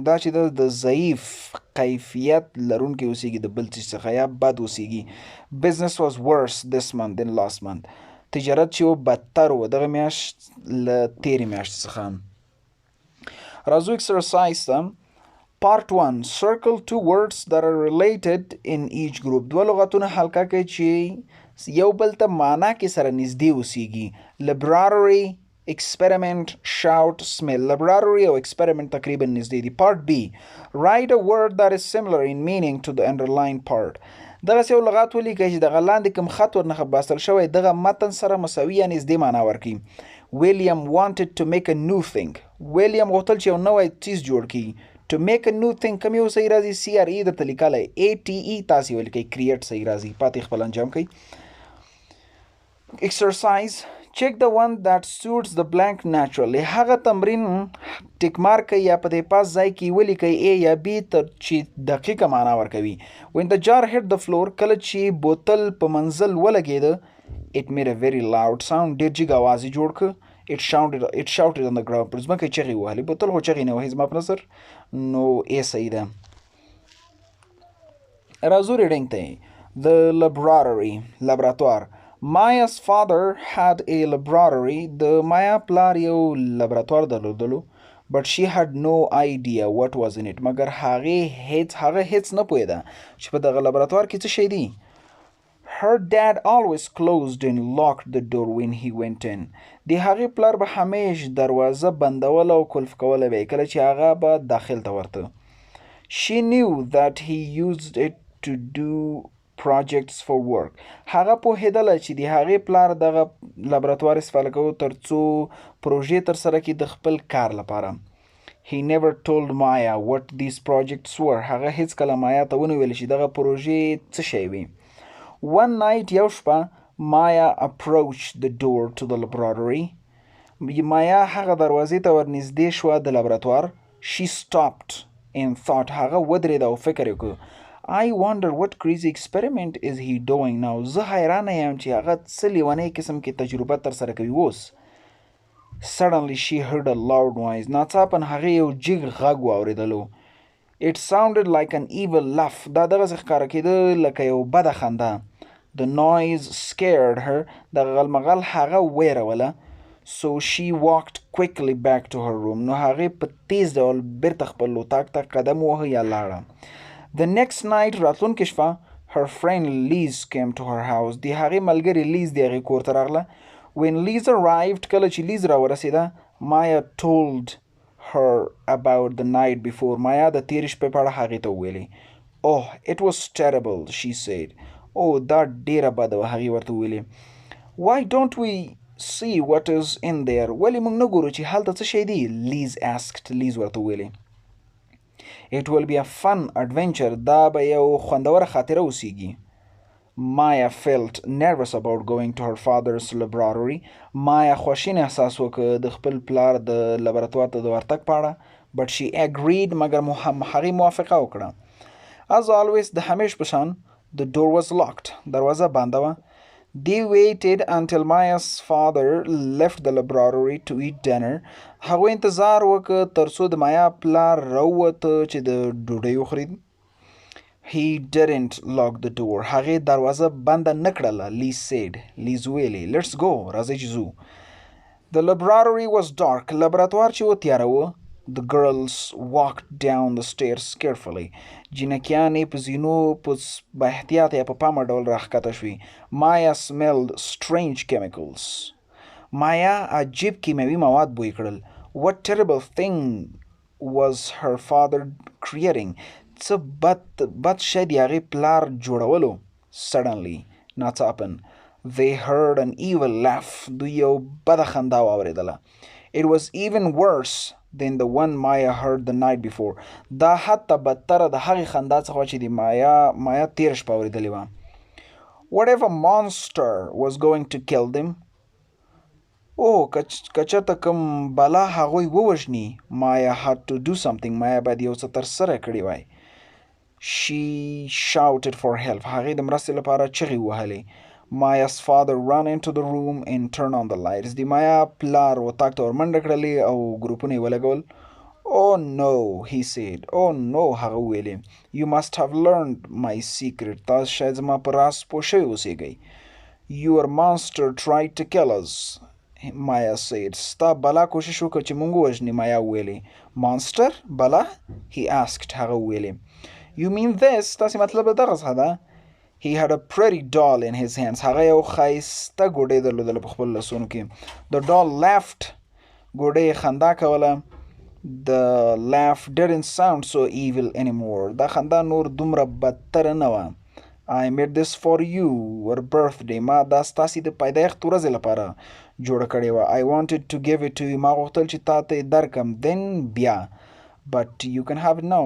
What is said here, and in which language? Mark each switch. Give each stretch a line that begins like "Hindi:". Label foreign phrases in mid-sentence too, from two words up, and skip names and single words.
Pashto: دا چې د ضعیف کیفیت لرونکی اوسیږي د بل څه څخه یا بد اوسیږي.
English: Business was worse this month than last month.
Pashto: تجارت چې و بدتر و دغه میاشت له تېرې میاشتې څخه. راځو exercise ته. Part 1.
English: Circle two words that are related in each group.
Pashto: دوه لغتونه حلقه کوي چې یو بل ته معنا کې سره نږدې اوسیږي.
English: Laboratory, experiment, shout, smell.
Pashto: Laboratory او experiment تقریبا نږدې دي.
English: Part B. Write a word that is similar in meaning to the underlined part.
Pashto: دغسې یو لغات ولیکئ چې دغه لاندې کوم خط ورنه باسل شوی دغه متن سره مساوي یا نږدې معنا ورکړي.
English: William wanted to make a new thing.
Pashto: William غوښتل چې یو نوی څیز جوړ کړي.
English: To make a new thing
Pashto: کوم یو صحیح راځي. CRE درته لیکلی. ATE تاسې ولیکئ. create صحیح راځي. پاتې خپل انجام کوئ.
English: Exercise. Check the one that suits the blank naturally.
Pashto: هغه تمرین ټیک مارک کړئ یا په دې پاس ځای کې ولیکئ A یا B تر چې دقیقه معنا ورکوي.
English: When the jar hit the floor
Pashto: کله چې بوتل په منزل ولګېده
English: it made a very loud sound.
Pashto: ډېر جګ اواز یې جوړ کړ.
English: It shouted on the ground.
Pashto: پر ځمکه یې چغې وهلې. بوتل خو چغې نه وهي زما په نظر نو A صحیح ده. راځو ریډینګ ته.
English: The laboratory لابراتوار. Maya's father had a laboratory.
Pashto: د مایا پلار یو لابراتوار درلودلو.
English: But she had no idea what was in it.
Pashto: مګر هغه هیڅ نه پوهېده چې په دغه لابراتوار کې څه شی دی.
English: Her dad always closed and locked the door when he went in.
Pashto: د هغې پلار به همیش دروازه بندوله او کلف کوله به کله چې هغه به داخل ته ورته.
English: She knew that he used it to do projects for work.
Pashto: هغه پوهېدله چې د هغې پلار دغه لابراتوار استفاده کوو تر څو پروژې ترسره کړي د خپل کار لپاره.
English: He never told Maya what these projects were.
Pashto: هغه هیڅکله مایا ته ونه ویل چې دغه پروژې څه شی وي.
English: One night
Pashto: یو شپه
English: Maya approached the door to the laboratory.
Pashto: مایا هغه دروازې ته ورنږدې شوه د لابراتوار.
English: She stopped and thought.
Pashto: هغه ودرېده او فکر وکړ.
English: I wonder what crazy experiment is he doing now.
Pashto: زه حیرانه یم چې هغه څه لیونی قسم کې تجربه ترسره کوي اوس.
English: Suddenly she heard a loud noise.
Pashto: ناڅاپا هغې یو جګ غږ واورېدلو.
English: It sounded like an evil laugh.
Pashto: دا دغسې ښکاره کېده لکه یو بده خندا.
English: The noise scared her.
Pashto: دغه غلمغل هغه ویروله.
English: So she walked quickly back to her room.
Pashto: نو هغې په تیز ډول بیرته خپل اتاق ته قدم ووهه یا لاړه.
English: The next night
Pashto: راتلونکې شپه
English: her friend Liz came to her house.
Pashto: د هغې ملګرې لیز د هغې کور ته راغله.
English: When Liz arrived,
Pashto: کله چې لیز راورسېده,
English: Maya told her about the night before.
Pashto: مایا د تېرې شپې په اړه هغې ته وویلې.
English: Oh, it was terrible, she said.
Pashto: Oh, دا ډېره بده وه, هغې ورته وویلې.
English: Why don't we see what is in there?
Pashto: ولې موږ نه ګورو چې هلته څه شی دی؟ Liz asked. Liz ورته وویلې.
English: It will be a fun adventure.
Pashto: دا به یو خوندوره خاطره اوسیږي.
English: Maya felt nervous about going to her father's laboratory.
Pashto: Maya خواشین احساس وکړ د خپل پلار د لابراتوار ته د ورتګ په اړه.
English: But she agreed.
Pashto: مګر هغې موافقه وکړه.
English: As always,
Pashto: د همیش په شان,
English: the door was locked.
Pashto: دروازه بنده وه.
English: They waited until Maya's father left the laboratory to eat dinner.
Pashto: هغوی انتظار وکړ تر څو د مایا پلار راووته چې د ډوډۍ وخوري.
English: He didn't lock the door.
Pashto: هغې دروازه بنده نه کړله.
English: Liz said. Liz ویلې. Let's go.
Pashto: راځئ چې ځو.
English: The laboratory was dark.
Pashto: لابراتوار چې و تیاره و.
English: The girls walked down the stairs carefully.
Pashto: جینکیانې په زینو په احتیاط یا په پامه ډول راښکته شوې.
English: Maya smelled strange chemicals.
Pashto: مایا عجیب کیمیاوي مواد بوی کړل.
English: What terrible thing was her father creating?
Pashto: څه بد شی د هغې پلار جوړولو.
English: Suddenly, ناڅاپن, they heard an evil laugh.
Pashto: دوی یو بده خندا واورېدله.
English: It was even worse than the one Maya heard the night before.
Pashto: دا حتی بدتره د هغې خندا څخه چې د مایا تېره شپه اورېدلې وه.
English: Whatever monster was going to kill them.
Pashto: که چېرته کوم بلا هغوی ووژني.
English: Maya had to do something.
Pashto: مایا باید یو څه ترسره کړي وای.
English: She shouted for help.
Pashto: هغې د مرستې لپاره چغې ووهلې.
English: Maya's father ran into the room and turned on the lights.
Pashto: د مایا پلار اتاق ته ورمنډه کړلې او ګروپونه یې ولګول.
English: Oh no, he said. Oh no,
Pashto: هغه وویلې.
English: You must have learned my secret.
Pashto: تاسو شاید زما په راز پوه شوي اوسېږئ.
English: Your monster tried to kill us, Maya said.
Pashto: ستا بلا کوشش وکړ چې موږ ووژني. مایا وویلې.
English: Monster? بلا? He asked.
Pashto: هغه وویلې.
English: You mean this?
Pashto: تاسې مطلب دغه څه ده؟
English: He had a pretty doll in his hands.
Pashto: هغه یو ښایسته ګوډۍ درلودله په خپل لاسونو کې.
English: The doll laughed.
Pashto: ګوډۍ خندا کوله.
English: The laugh didn't sound so evil anymore.
Pashto: دا خندا نور دومره بدتره نه وه.
English: I made this for you, your birthday.
Pashto: ما دا ستاسې د پیدایښت ورځې لپاره جوړه کړې وه.
English: I wanted to give it to you.
Pashto: ما غوښتل چې تا ته یې درکم.
English: Then بیا. But you can have it now.